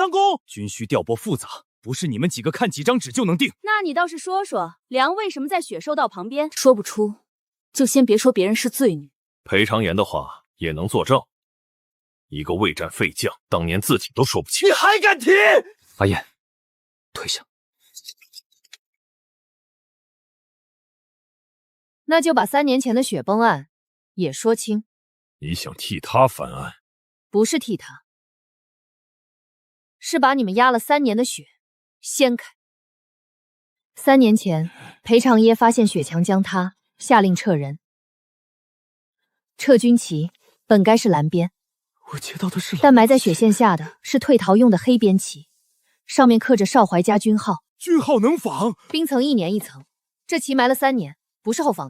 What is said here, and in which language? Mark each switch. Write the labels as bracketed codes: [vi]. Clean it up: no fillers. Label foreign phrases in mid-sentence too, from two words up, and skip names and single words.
[zh] 軍需調撥複雜，不是你们幾個看幾張紙就能定。那你倒是說說，梁為什麼在雪獸道旁邊？說不出，就先別說別人是罪女。裴長言的話也能作證，一個未戰廢將，當年自己都說不清。你還敢提？阿燕，退下。那就把3年前的雪崩案也說清。你想替他翻案？不是替他，是把你们压了3年的雪掀開。3年前，裴长耶發現雪牆將他，下令撤人。撤軍旗本該是藍邊，我接到的是藍，但埋在雪線下的是退逃用的黑邊旗，上面刻着邵懷家軍號。軍號能仿？冰層1年1層，這旗埋了3年，不是後仿的。